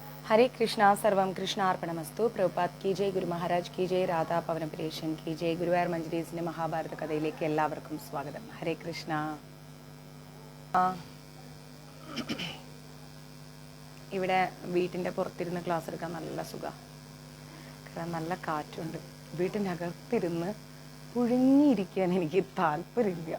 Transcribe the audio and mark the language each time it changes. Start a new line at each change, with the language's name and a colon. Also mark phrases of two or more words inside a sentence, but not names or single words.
Sanskrit: हरे कृष्णा सर्वम कृष्णार्पणमस्तु
Hindi: പ്രഭുപാദ് की जय ഗുരു മഹാരാജ് की जय രാധാ പവനപുരേഷൻ की जय
Malayalam: ഗുരുവായൂർ മഞ്ജരീസിന്റെ മഹാഭാരത കഥയിലേക്ക് എല്ലാവർക്കും സ്വാഗതം. ഹരേ കൃഷ്ണ. ഇവിടെ വീട്ടിൻ്റെ പുറത്തിരുന്ന് ക്ലാസ് എടുക്കാൻ നല്ല സുഖമാണ്. കാരണം നല്ല കാറ്റുണ്ട്. വീട്ടിൻ്റെ അകത്തിരുന്ന് പുഴുങ്ങിയിരിക്കാൻ എനിക്ക് താല്പര്യമില്ല.